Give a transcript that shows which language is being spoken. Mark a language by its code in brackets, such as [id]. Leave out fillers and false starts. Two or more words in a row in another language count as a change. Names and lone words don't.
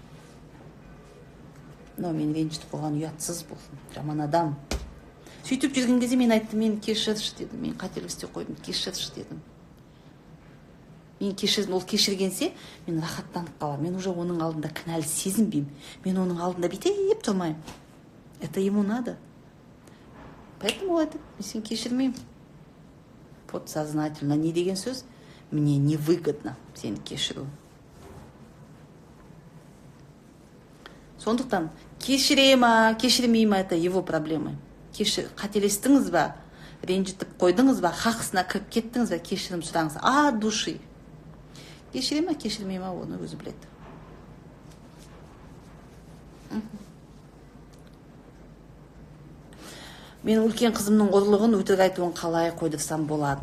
[kk] Но мен ренжітіп қойған ұятсыз болсын, жаман адам. Сөйтіп жүрген кезде мен айттым, мен кешірші дедім, мен қателік істеп қойдым, кешірші дедім. Мен кешірдім, ол кешіргенсе, мен рахаттанып қаламын. Мен уже оның алдында кінәлі сезінбеймін. Мен оның алдында бүйтіп тұрмаймын. [ru] Это ему надо. [kk] Поэтому ол айтады, мен сен кешірмеймін. Подсознательно не деген сөз? [ru] Мне невыгодно [kk] сені кешіру. Сондықтан кешіре ма, кешірмей ма, [ru] это его проблемы. [kk] Қателестіңіз ба, ренжітіп қойдыңыз ба, хақысына кіріп кеттіңіз ба, кешірім сұраңыз. [ru] От души. [kk] Кешіре ма, кешірмей ма, оны өзі біледі. Мен үлкен қызымның ұрлығын өтірік айтуын қалай қойдырсам болады?